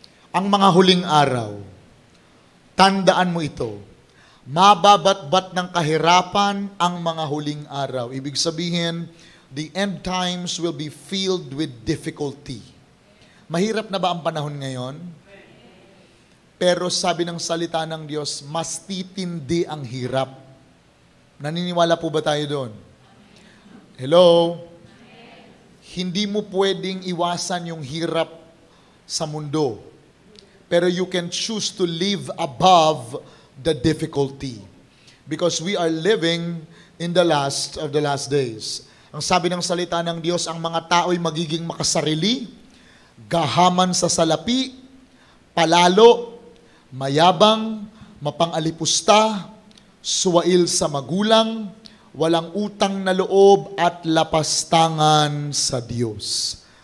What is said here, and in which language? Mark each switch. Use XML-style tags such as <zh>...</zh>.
<tl>Ang mga huling araw, tandaan mo ito, mababatbat ng kahirapan ang mga huling araw. Ibig sabihin,</tl> <en>the end times will be filled with difficulty.</en> <tl>Mahirap na ba ang panahon ngayon? Pero sabi ng salita ng Diyos, mas titindi ang hirap. Naniniwala po ba tayo doon? Hello? Hindi mo pwedeng iwasan yung hirap sa mundo.</tl> <en>Pero you can choose to live above the difficulty. Because we are living in the last of the last days.</en> <tl>Ang sabi ng salita ng Diyos, ang mga tao'y magiging makasarili, gahaman sa salapi, palalo, mayabang, mapang-alipusta, suwail sa magulang, walang utang na loob at lapastangan sa Diyos.</tl>